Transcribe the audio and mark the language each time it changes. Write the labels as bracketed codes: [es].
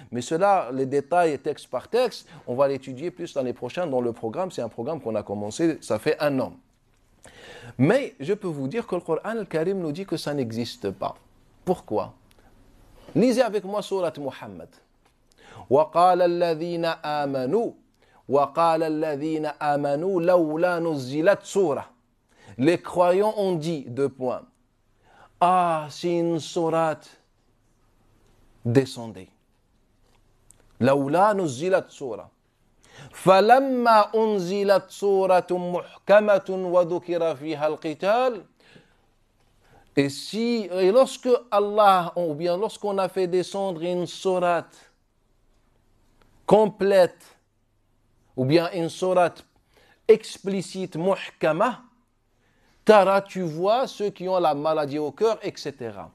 [fr] Mais cela, les détails texte par texte, on va l'étudier plus l'année prochaine dans le programme. C'est un programme qu'on a commencé, ça fait 1 an. Mais je peux vous dire que le Coran al-Karim nous dit que ça n'existe pas. Pourquoi? Lisez avec moi sourate Muhammad. [ar] وقال الذين آمنوا وقال الذين آمنوا لولا نزلت سورة. [fr] Les croyants ont dit, deux points. Ah, si une sourate descendait. [ar] لولا نزلت سورة. فلما أنزلت سورة محكمة وذكر فيها القتال. [fr] Et lorsque Allah, ou bien lorsqu'on a fait descendre une sourate complète, ou bien une sourate explicite, muhkama, tara, tu vois ceux qui ont la maladie au cœur, etc.